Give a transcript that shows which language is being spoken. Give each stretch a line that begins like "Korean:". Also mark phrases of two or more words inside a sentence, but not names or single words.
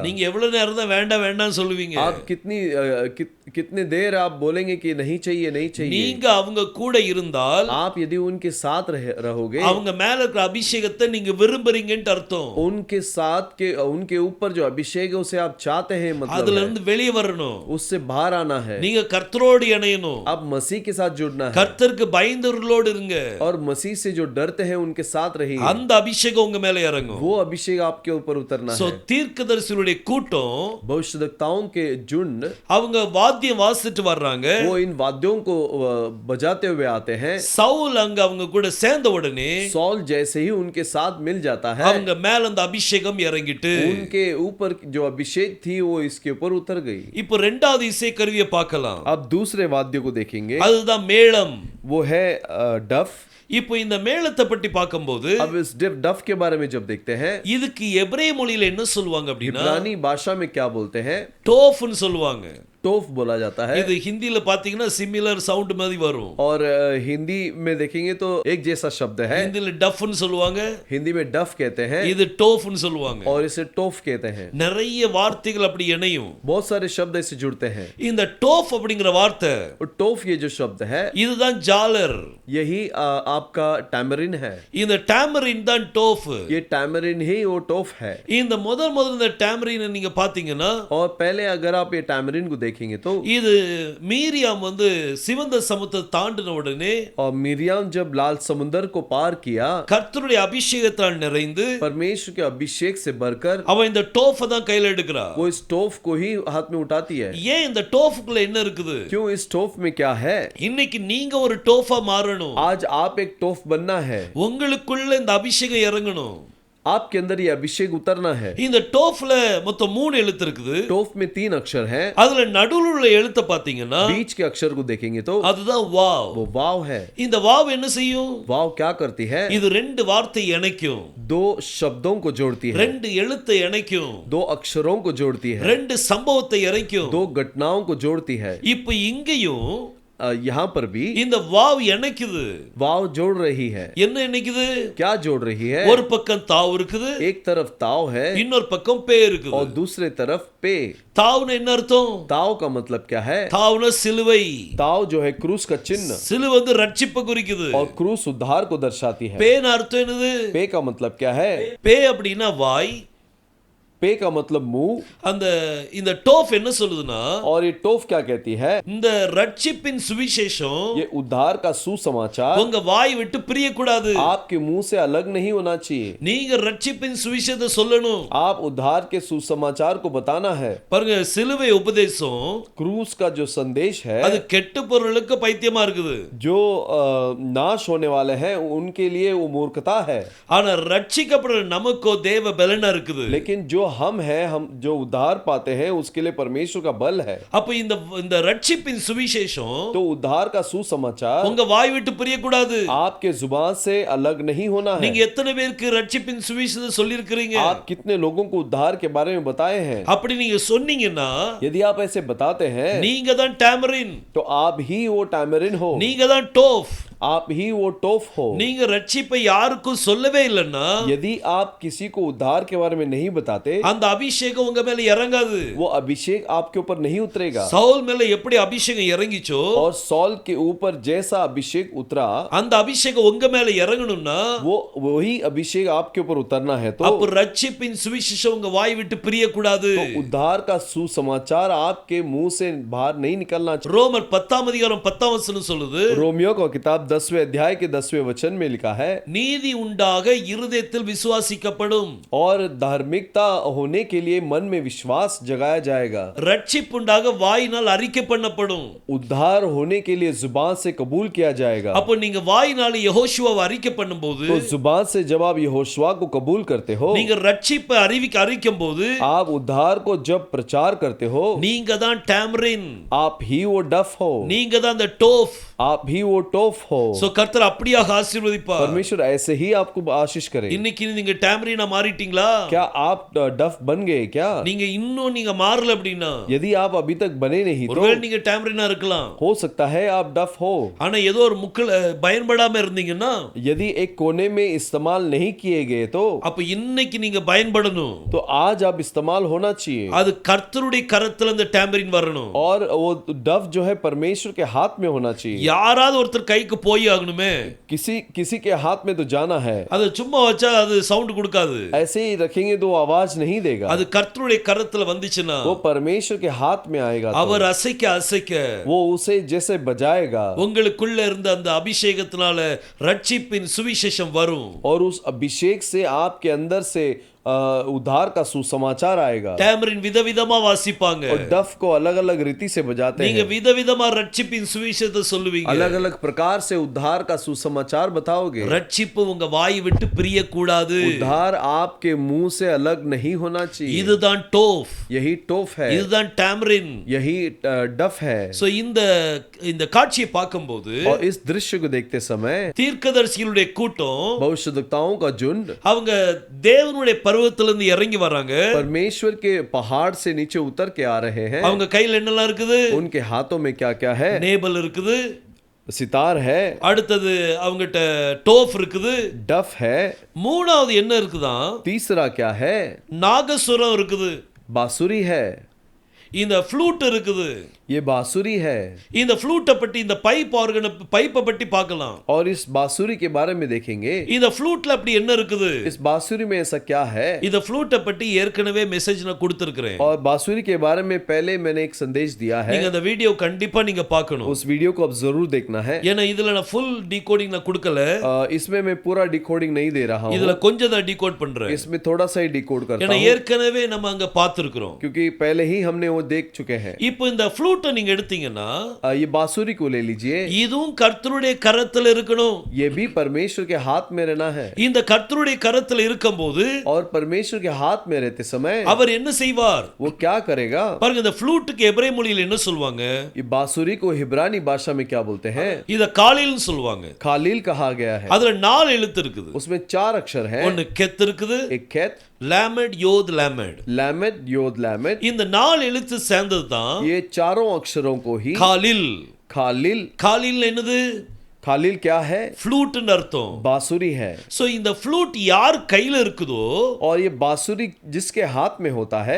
Tamil: நீங்க எவ்வளவு நேரம் தான் வேண்டாம் வேண்டாம் சொல்லுவீங்க.
Hindi: आप कितने देर आप बोलेंगे कि नहीं चाहिए नहीं चाहिए।
Tamil: நீங்க அவங்க கூட இருந்தால்,
Hindi: आप यदि उनके साथ रहोगे,
Tamil: அவங்க மேல இருக்கிற அபிஷேகத்தை நீங்க விரும்புறீங்கன்னு அர்த்தம்.
Hindi: उनके साथ के उनके ऊपर जो अभिषेक है उसे आप चाहते हैं, मतलब
Tamil: அதுல இருந்து வெளியே வரணும்.
Hindi: उससे बाहर आना है।
Tamil: நீங்க கர்த்தரோடு இணையணும்.
Hindi: आप मसीह के साथ जुड़ना है
Tamil: கர்த்தருக்கு பயந்தவர்களோடு இருங்க.
Hindi: और मसीह से जो डरते हैं उनके साथ रहिए।
Tamil: அந்த अभिषेகம் உங்க மேல இறங்கும்.
Hindi: वो अभिषेक आपके ऊपर उतरना
Tamil: சோ
Hindi: है।
Tamil: தீர்க்கதரிசிகளுடைய கூட்டம்
Hindi: भविष्यद्वक्ताओं के झुंड
Tamil: அவங்க வாத்தியம் வாசிட்டு வர்றாங்க.
Hindi: वो इन वाद्यों को बजाते हुए आते हैं।
Tamil: சவுல் அங்க அவங்க கூட சேர்ந்த உடனே
Hindi: सौल जैसे ही उनके साथ मिल जाता है,
Tamil: அவங்க மேல அந்த அபிஷேகம் இறங்கிட்டு
Hindi: उनके ऊपर जो अभिषेक थी वो इसके ऊपर उतर गई।
Tamil: இப்போ ரெண்டாவது இசை கருவியை பார்க்கலாம்.
Hindi: अब दूसरे वाद्य को देखेंगे,
Tamil: அதுதான் மேளம்.
Hindi: वो है डफ।
Tamil: இப்போ இந்த மேளத்தை பற்றி பார்க்கும்போது
Hindi: अब इस डफ के बारे में जब देखते हैं,
Tamil: இதுக்கு எபிரேய மொழியில என்ன சொல்லுவாங்க அப்படின்னா
Hindi: इब्रानी भाषा में क्या बोलते हैं?
Tamil: டோஃப்னு சொல்லுவாங்க.
Hindi: टोफ बोला जाता है।
Tamil: இது ஹிந்தில பாத்தீங்கன்னா
English: similar sound
Tamil: மாதிரி வரும்.
Hindi: और हिंदी में देखेंगे तो एक जैसा शब्द है।
Tamil: ஹிந்தில டஃப்னு சொல்லுவாங்க,
Hindi: हिंदी में डफ कहते हैं,
Tamil: இது டோஃப்னு சொல்லுவாங்க.
Hindi: और इसे टोफ कहते हैं।
Tamil: நிறைய வார்த்தைகள் அப்படி இணையும்.
Hindi: बहुत सारे शब्द ऐसे जुड़ते हैं।
Tamil: இந்த டோஃப் அப்படிங்கிற வார்த்தை,
Hindi: और टोफ ये जो शब्द है,
Tamil: இதுதான் ஜாலர்.
Hindi: यही आपका टैमरिन है।
Tamil: இந்த டேமரின் தான் டோஃப்.
Hindi: ये टैमरिन ही वो टोफ है।
Tamil: இந்த முதல் இந்த டேமரின் நீங்க பாத்தீங்கன்னா,
Hindi: और पहले अगर आप ये टैमरिन को देखेंगे देखेंगे तो
Tamil: இது மீரியாம் வந்து சிவந்த சமுத்திரத்தை தாண்டின உடனே
Hindi: और मिरियम जब लाल समुंदर को पार किया,
Tamil: கர்த்தருடைய அபிஷேகத்தால் நிறைந்து
Hindi: परमेश्वर के अभिषेक से भरकर
Tamil: அவன் இந்த டோஃபை தான் கையில எடுக்கிறா.
Hindi: वो इस टोफ को ही हाथ में उठाती है।
Tamil: ஏன் இந்த டோஃபுக்குள்ள என்ன இருக்குது?
Hindi: क्यों इस टोफ में क्या है?
Tamil: இன்னைக்கு நீங்க ஒரு டோஃபா மாறணும்.
Hindi: आज आप एक टोफ बनना है,
Tamil: உங்களுக்குள்ள இந்த அபிஷேகம் இறங்கணும்.
Hindi: आपके अंदर ये अभिषेक उतरना है।
Tamil: இந்த டோஃப்ல மொத்தம் 3 எழுத்து இருக்குது.
Hindi: टोफ में 3 अक्षर हैं।
Tamil: அதுல நடுவுல உள்ள எழுத்தை பாத்தீங்கன்னா
Hindi: बीच के अक्षर को देखेंगे तो
Tamil: அதுதான் வாவ்.
Hindi: वो वाव है।
Tamil: இந்த வாவ் என்ன செய்யும்?
Hindi: वाव क्या करती है?
Tamil: இது 2 வார்த்தை இணைக்கும்.
Hindi: 2 शब्दों को जोड़ती है,
Tamil: 2 எழுத்தை இணைக்கும்.
Hindi: 2 अक्षरों को जोड़ती है,
Tamil: 2 சம்பவத்தை இணைக்கும்.
Hindi: 2 घटनाओं को जोड़ती है।
Tamil: இப்போ இங்கேயும்
Hindi: यहाँ पर भी
Tamil: இந்த வாவ் இணைக்குது.
Hindi: वाव जोड़ रही है।
Tamil: என்ன இணைக்குது?
Hindi: क्या जोड़ रही है?
Tamil: ஒரு பக்கம் தாவ் இருக்குது,
Hindi: एक तरफ ताव है
Tamil: இன்னொரு பக்கம் பே இருக்குது.
Hindi: और दूसरे तरफ पे।
Tamil: தாவ்னா என்ன அர்த்தம்?
Hindi: ताव का मतलब क्या है?
Tamil: தாவ்னா சிலுவை.
Hindi: ताव जो है क्रूस का चिन्ह,
Tamil: சிலுவை வந்து ரட்சிப்பை குறிக்குது.
Hindi: और क्रूस उद्धार को दर्शाती है।
Tamil: பேன அர்த்தம் என்னது?
Hindi: पे का मतलब क्या है?
Tamil: பே அப்படின்னா வாய்.
Hindi: पे का मतलब मुंह।
Tamil: அந்த இந்த டோஃப் என்ன சொல்லுதுன்னா,
Hindi: और ये टोफ क्या कहती है?
Tamil: இந்த ரட்சிப்பின் சுவிசேஷம்
Hindi: ये उद्धार का सुसमाचार
Tamil: உங்க வாய் விட்டு பிரிய கூடாது.
Hindi: आपके मुंह से अलग नहीं होना चाहिए।
Tamil: நீங்க ரட்சிப்பின் சுவிசேஷத்தை சொல்லணும்.
Hindi: आप उद्धार के सुसमाचार को बताना है।
Tamil: பாருங்க, சிலுவை உபதேசம்
Hindi: क्रूस का जो संदेश है,
Tamil: அது கெட்ட பொருளுக்கு பைத்தியமா இருக்குது.
Hindi: जो नाश होने वाले हैं उनके लिए वो मूर्खता है।
Tamil: ஆனா ரட்சிக்கப்படுற நமக்கோ தேவ பலனா இருக்குது.
Hindi: लेकिन जो हम हैं, हम जो उद्धार पाते हैं उसके लिए परमेश्वर का बल है।
Tamil: அப்ப இந்த ரட்சிப்பின் சுவிசேஷம்
Hindi: तो उद्धार का सुसमाचार
Tamil: உங்க வாய் விட்டு பிரிய கூடாது.
Hindi: आपके जुबान से अलग नहीं होना है।
Tamil: நீங்க எத்தனை பேருக்கு ரட்சிப்பின் சுவிசேஷத்தை சொல்லி இருக்கீங்க?
Hindi: आप कितने लोगों को उद्धार के बारे में बताए हैं?
Tamil: அப்படி நீங்க சொன்னீங்கன்னா
Hindi: यदि आप ऐसे बताते हैं
Tamil: நீங்க தான் டாமரின்,
Hindi: तो आप ही वो टैमरिन हो,
Tamil: நீங்க தான் டோஃப்.
Hindi: आप ही वो टोफ हो।
Tamil: நீங்க ரட்சிப்பை யாருக்கும் சொல்லவே இல்லைன்னா
Hindi: यदि आप किसी को उद्धार के बारे में नहीं बताते,
Tamil: அந்த அபிஷேகம் உங்க மேல இறங்காது.
Hindi: वो अभिषेक आपके ऊपर नहीं उतरेगा।
Tamil: சவுல் மேல எப்படி அபிஷேகம் இறங்கிச்சோ,
Hindi: और सॉल के ऊपर जैसा अभिषेक उतरा,
Tamil: அந்த अभिषेகம் உங்க மேல இறங்கணும்னா
Hindi: वो वही अभिषेक आपके ऊपर उतरना है। तो
Tamil: அப்ப ரட்சிப்பின் சுவிசேஷம் உங்க வாய் விட்டு பிரிய கூடாது.
Hindi: उद्धार का सुसमाचार आपके मुंह से बाहर नहीं निकलना चाहिए।
Tamil: ரோமர் 10 அதிகாரம் 10 வசனம் சொல்லுது,
Hindi: रोमियो का किताब 10वें अध्याय के 10वें वचन में लिखा है,
Tamil: நீதி உண்டாக இருதயத்தில் விசுவாசிக்கப்படும்,
Hindi: और धार्मिकता होने के लिए मन में विश्वास जगाया जाएगा।
Tamil: ரட்சிப்பு உண்டாக வாயினால் அறிக்கை பண்ணப்படும்.
Hindi: उद्धार होने के लिए जुबान से कबूल किया जाएगा।
Tamil: அப்ப நீங்க வாயினால யெகோஷுவாவை அறிக்கை பண்ணும்போது,
Hindi: तो जुबान से जब आप यहोशुआ को कबूल करते हो,
Tamil: நீங்க ரட்சிப்பை அறிக்கும் போது
Hindi: आप उद्धार को जब प्रचार करते हो,
Tamil: நீங்க தான் டாமரின்,
Hindi: आप ही वो डफ हो,
Tamil: நீங்க தான் அந்த டோஃப்.
Hindi: आप ही वो टोफ हो।
Tamil: சோ கர்த்தர் அப்படியாக ஆசீர்வதிப்பார்.
Hindi: परमेश्वर ऐसे ही आपको आशीष करे।
Tamil: இன்னைக்கு நீங்க டாமரினா மாறிட்டீங்களா?
Hindi: क्या आप डफ बन गए क्या?
Tamil: நீங்க இன்னும் நீங்க மாறல அப்படினா,
Hindi: यदि आप अभी तक बने नहीं तो
Tamil: ஒருவேளை நீங்க டாமரினா இருக்கலாம்.
Hindi: हो सकता है आप डफ हो।
Tamil: ஆனா ஏதோ ஒரு முக்கில் பயன்படாம இருந்தீங்கன்னா,
Hindi: यदि एक कोने में इस्तेमाल नहीं किए गए तो
Tamil: அப்ப இன்னைக்கு நீங்க பயன்படணும்.
Hindi: तो आज आप इस्तेमाल होना चाहिए।
Tamil: அது கர்த்தருடைய கரத்துல அந்த டாமரின் வரணும்.
Hindi: और वो डफ जो है परमेश्वर के हाथ में होना चाहिए।
Tamil: யாராவது ஒருத்தர் கைக்கு போய் ஆகணுமே.
Hindi: किसी के हाथ में तो जाना है।
Tamil: அது சும்மா வச்சா அது சவுண்ட் கொடுக்காது.
Hindi: ऐसे ही रखेंगे तो आवाज नहीं देगा।
Tamil: அது கர்த்தருடைய கரத்துல வந்துச்சுன்னா
Hindi: वो परमेश्वर के हाथ में आएगा तो
Tamil: அவர் அசைக்க அசைக்க
Hindi: वो उसे जैसे बजाएगा,
Tamil: உங்களுக்குள்ள இருந்த அந்த அபிஷேகத்தினால ரட்சிப்பின் சுவிசேஷம் வரும்.
Hindi: और उस अभिषेक से आपके अंदर से उद्धार का सुसमाचार आएगा।
Tamil: டாமரின் விதவிதமா வாசிப்பாங்க.
Hindi: और डफ को अलग अलग रीति से बजाते
Tamil: நீங்க
Hindi: हैं,
Tamil: விதவிதமா ரட்சிப்பின் சுவிசேஷத்தை சொல்லுவீங்க.
Hindi: अलग अलग प्रकार से उद्धार का सुसमाचार बताओगे।
Tamil: ரட்சிப்பு உங்க வாய் விட்டு பிரிய கூடாது.
Hindi: उद्धार आपके मुंह से अलग नहीं होना चाहिए।
Tamil: இதுதான் டோஃப்,
Hindi: यही टोफ है,
Tamil: இதுதான் டாமரின்.
Hindi: यही डफ है।
Tamil: சோ இந்த காட்சியை பார்க்கும்போது
Hindi: और इस दृश्य को देखते समय
Tamil: தீர்க்கதரிசிகளுடைய கூட்டம்,
Hindi: भविष्यद्वक्ताओं का झुंड
Tamil: அவங்க தேவனுடைய பர்வதத்திலிருந்து இறங்கி வராங்க.
Hindi: परमेश्वर के पहाड़ से नीचे उतर के आ रहे हैं।
Tamil: அவங்க கையில என்னெல்லாம் இருக்குது?
Hindi: उनके हाथों में क्या क्या है?
Tamil: நேபல் இருக்குது,
Hindi: सितार है,
Tamil: அடுத்தது அவங்கட்ட டோஃப் இருக்குது,
Hindi: डफ है,
Tamil: மூணாவது என்ன இருக்குதான்?
Hindi: तीसरा क्या है?
Tamil: நாகசுரம் இருக்குது.
Hindi: बांसुरी है।
Tamil: இந்த ஃப்ளூட் இருக்குது.
Hindi: ये बांसुरी है
Tamil: இந்த ஃப்ளூட்டை பற்றி இந்த
English: pipe organ
Tamil: பைப்பை பற்றி பார்க்கலாம்.
Hindi: और इस बांसुरी के बारे में देखेंगे.
Tamil: இந்த ஃப்ளூட்ல அப்படி என்ன இருக்குது?
Hindi: इस बांसुरी में ऐसा क्या है?
Tamil: இந்த ஃப்ளூட்டை பற்றி ஏற்கனவே மெசேஜ் நான் கொடுத்திருக்கிறேன்.
Hindi: और बांसुरी के बारे में पहले मैंने एक संदेश दिया है.
Tamil: நீங்க அந்த வீடியோ கண்டிப்பா நீங்க பார்க்கணும்.
Hindi: उस वीडियो को अब जरूर देखना है.
Tamil: ஏன்னா இதுல நான்
English: full decoding
Tamil: நான் கொடுக்கல.
Hindi: इसमें मैं पूरा डिकोडिंग नहीं दे रहा हूं.
Tamil: இதுல கொஞ்சம் தான் டிகோட் பண்றேன்.
Hindi: इसमें थोड़ा सा ही डिकोड करता
Tamil: ஏன்னா
Hindi: हूं.
Tamil: ஏற்கனவே நம்ம அங்க பார்த்திருக்கிறோம்.
Hindi: क्योंकि पहले ही हमने वो देख चुके हैं.
Tamil: இப்போ இந்த ஃப்ளூட்டை நீங்க எடுத்தீங்கன்னா
Hindi: ये बांसुरी को ले लीजिए.
Tamil: இதுவும் கர்த்தருடைய கரத்துல இருக்கணும்.
Hindi: ये भी परमेश्वर के हाथ में रहना है.
Tamil: இந்த கர்த்தருடைய கரத்துல இருக்கும்போது
Hindi: और परमेश्वर के हाथ में रहते समय
Tamil: அவர் என்ன செய்வார்?
Hindi: वो क्या करेगा?
Tamil: பாருங்க இந்த ஃப்ளூட்டுக்கு எபிரேய மொழியில என்ன சொல்வாங்க?
Hindi: ये बांसुरी को हिब्रानी भाषा में क्या बोलते हैं?
Tamil: இத காலில்னு சொல்வாங்க.
Hindi: खालील कहा गया है.
Tamil: அதுல 4 எழுத்து இருக்குது.
Hindi: उसमें 4 अक्षर हैं.
Tamil: ஒன்னு கெத் இருக்குது,
Hindi: एक कैत,
Tamil: லாமெட், யோத், லாமெட்.
Hindi: लैमेड, योद, लैमेड.
Tamil: இந்த 4 எழுத்து சேர்ந்தது தான்
Hindi: ये चारों अक्षरों को ही
Tamil: காலில்.
Hindi: खालील.
Tamil: காலில் என்னது?
Hindi: खालील क्या है?
Tamil: ஃப்ளூட்னு அர்த்தம்.
Hindi: बांसुरी है.
Tamil: சோ இந்த ஃப்ளூட் யார் கையில இருக்குதோ
Hindi: और ये बांसुरी जिसके हाथ में होता है